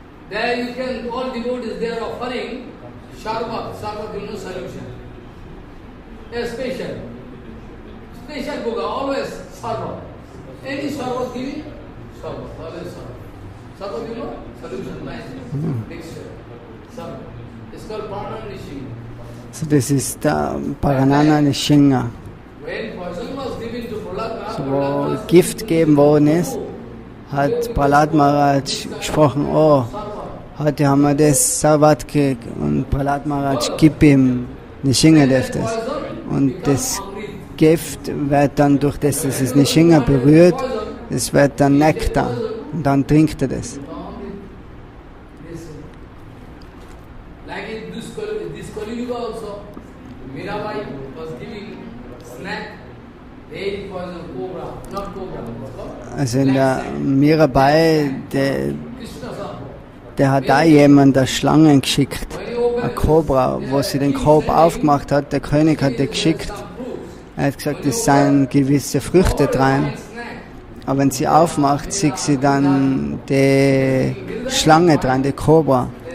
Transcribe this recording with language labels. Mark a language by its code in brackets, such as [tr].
[en] There you can, all devotees, they are offering sharbat, you know, solution. A special boga, always sharbat. Any sharbat giving, sharbat, always sharbat. Sharbat, you know, solution, nice, mixture, sharbat. It's called Pranam Nṛsimha. [de] So, das ist der Paranana Nṛsimha. [en] When poison was given to Prahlad [de] So, [en] Maharaj, [de] wo Gift gegeben worden ist, hat Prahlad Maharaj gesprochen, oh, heute haben wir das Sarvat gekriegt und Prahlad Maharaj gib ihm Nṛsimhadev das. Und das Gift wird dann durch das, dass es Nṛsimha berührt, es wird dann Nektar. Und dann trinkt er das. [en] Like in this Kali Yuga also, Mirabai was giving snack, very poison cobra, not cobra. [de] Also in der Mirabai, der Krishna hat da jemand eine Schlange geschickt, eine Kobra, wo sie den Korb aufgemacht hat. Der König hat die geschickt. Er hat gesagt, es seien gewisse Früchte drin. Aber wenn sie aufmacht, sieht sie dann die Schlange dran, die Kobra.